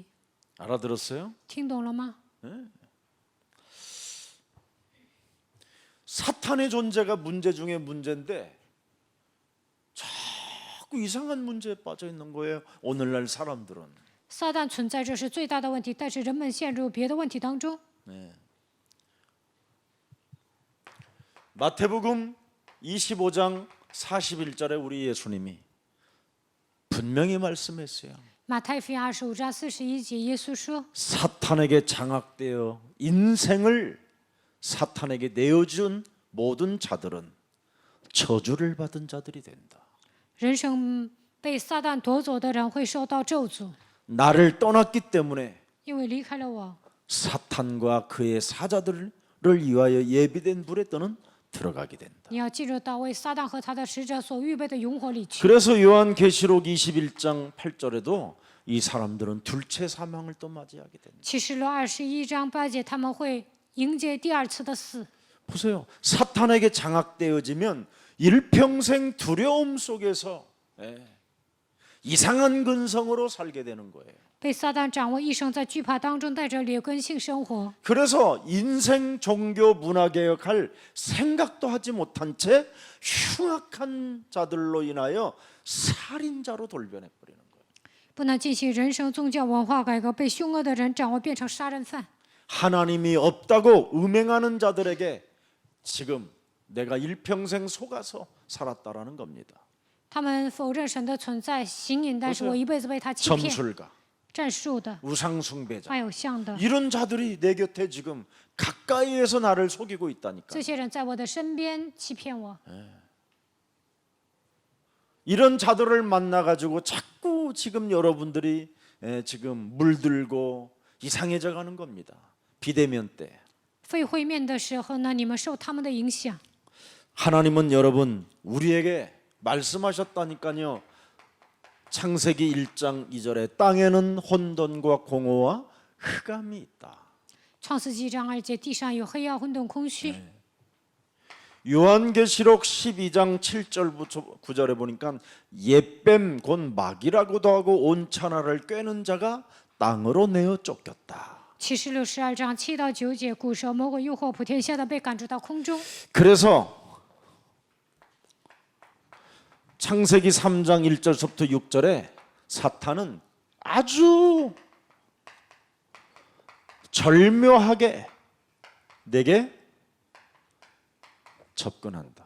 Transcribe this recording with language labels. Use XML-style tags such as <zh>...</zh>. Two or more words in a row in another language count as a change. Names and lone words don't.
<ko>알아들었어요?</ko> <zh>听懂了吗？</zh> <ko>사탄의 존재가 문제 중에 문제인데 자꾸 이상한 문제에 빠져 있는 거예요. 오늘날 사람들은.</ko> <zh>撒旦存在，这是最大的问题，但是人们陷入别的问题当中。</zh> <ko>마태복음 25장 41절에 우리 예수님이 분명히 말씀했어요.</ko> <zh>马太福音25章41节，耶稣说：</zh> <ko>사탄에게 장악되어 인생을 사탄에게 내어준 모든 자들은 저주를 받은 자들이 된다.</ko> <zh>人生被撒旦夺走的人会受到咒诅，</zh> <ko>나를 떠났기 때문에</ko> <zh>因为离开了我，</zh> <ko>사탄과 그의 사자들을 위하여 예비된 불에 떠는 들어가게 된다.</ko> <zh>你要进入到为撒旦和他的使者所预备的永火里去。</zh> <ko>그래서 요한계시록 21장 8절에도 이 사람들은 둘째 사망을 또 맞이하게 된다.</ko> <zh>启示录21章8节，他们会迎接第二次的死。</zh> <ko>보세요. 사탄에게 장악되어지면 일평생 두려움 속에서 이상한 근성으로 살게 되는 거예요.</ko> <zh>被撒旦掌握，一生在惧怕当中，带着劣根性生活。</zh> <ko>그래서 인생 종교 문화 개혁할 생각도 하지 못한 채 흉악한 자들로 인하여 살인자로 돌변해 버리는 거예요.</ko> <zh>不能进行人生宗教文化改革，被凶恶的人掌握，变成杀人犯。</zh> <ko>하나님이 없다고 음행하는 자들에게 지금 내가 일평생 속아서 살았다라는 겁니다.</ko> <zh>他们否认神的存在，行淫，但是我一辈子被他欺骗。</zh> <ko>점술가,</ko> <zh>战术的、</zh> <ko>우상숭배자</ko> <zh>拜偶像的，</zh> <ko>이런 자들이 내 곁에 지금 가까이에서 나를 속이고 있다니까.</ko> <zh>这些人在我的身边欺骗我。</zh> <ko>이런 자들을 만나 가지고 자꾸 지금 여러분들이 지금 물들고 이상해져 가는 겁니다. 비대면 때.</ko> <zh>非会面的时候呢，你们受他们的影响。</zh> <ko>하나님은 여러분 우리에게 말씀하셨다니까요. 창세기 1장 2절에 땅에는 혼돈과 공허와 흑암이 있다.</ko> <zh>创世纪1章2节，地上有黑暗、混沌、空虚。</zh> <ko>요한계시록 12장 7절부터 9절에 보니까 옛뱀 곧 마귀라고도 하고 온 천하를 꿰는 자가 땅으로 내어 쫓겼다.</ko> <zh>启示录12章7到9节，古蛇魔鬼诱惑普天下的被赶逐到空中。</zh> <ko>그래서 창세기 3장 1절부터 6절에 사탄은 아주 절묘하게 내게 접근한다.</ko>